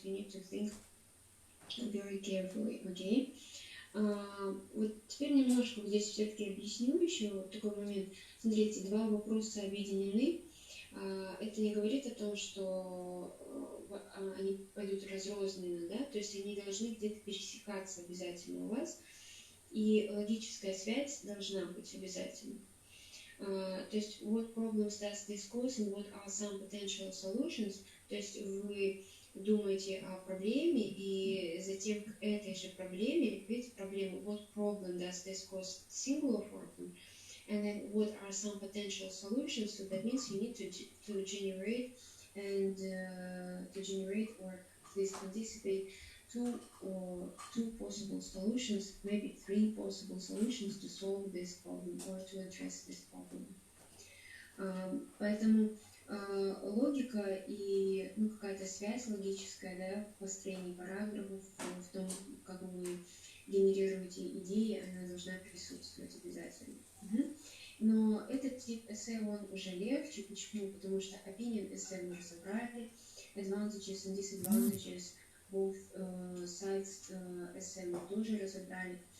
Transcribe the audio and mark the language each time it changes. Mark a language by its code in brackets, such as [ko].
[en] You need to think very carefully, okay? [ru] Вот теперь немножко здесь все-таки объясню еще такой момент. Смотрите, два вопроса объединены. Это не говорит о том, что они пойдут разрозненно, да, то есть они должны где-то пересекаться обязательно у вас, и логическая связь должна быть обязательно. То есть [en] what problems does this cause and what are some potential solutions, [ru] то есть вы думаете о проблеме и затем к этой же проблеме, видите проблему, [en] what problem does this cause, singular form, and then what are some potential solutions, so that means you need to generate and to generate or at least anticipate two possible solutions, maybe three possible solutions to solve this problem or to address this problem. [ru] Поэтому логика и какая-то связь логическая, да, в построении параграфов, в том, как вы генерируете идеи, она должна присутствовать обязательно. Но этот тип эссе, он уже легче. Почему? Потому что opinion эссе мы разобрали, [en] advantages and disadvantages, both sides [ru] эссе мы тоже разобрали.